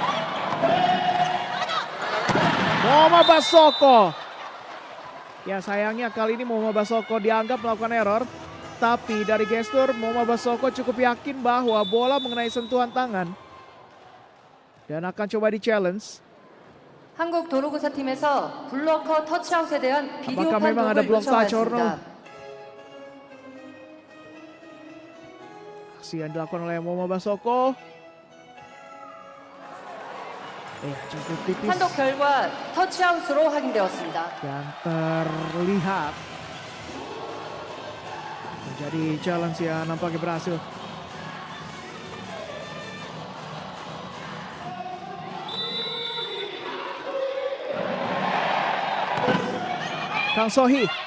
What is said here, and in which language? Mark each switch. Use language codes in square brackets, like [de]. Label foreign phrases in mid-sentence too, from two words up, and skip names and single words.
[id] Momo Basoko. Ya sayangnya kali ini Momo Basoko dianggap melakukan error. Tapi dari gestur Momo Basoko cukup yakin bahwa bola mengenai sentuhan tangan. Dan akan coba di-challenge. [ko] 한국도로공사팀에서 블로커 터치아웃에 대한 비디오 [id] Apakah memang ada [ko] 판독을 [en] block touch or no? [ko] 요청하였습니다. [id] Aksi yang dilakukan oleh Momo Basoko. Cukup tipis. 판독 결과 터치아웃으로 확인되었습니다. Dan terlihat menjadi challenge yang nampaknya berhasil. Kang Sohee.